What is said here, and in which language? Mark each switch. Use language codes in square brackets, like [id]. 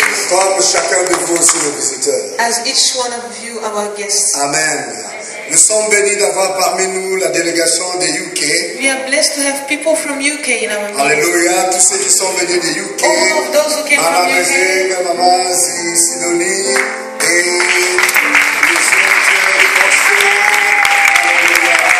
[fr] Comme chacun de vous aussi les visiteurs. [en] As each one of you our guests. Amen. [fr] Nous sommes bénis d'avoir parmi nous la délégation des UK. [en] We are blessed to have people from UK in our midst. Alléluia. [fr] Tous ceux qui sont venus des UK. [en] All of those who came [fr] Anna [en] from UK. [fr] Bézé, Maman Sidonie et les autres pasteurs. Alléluia.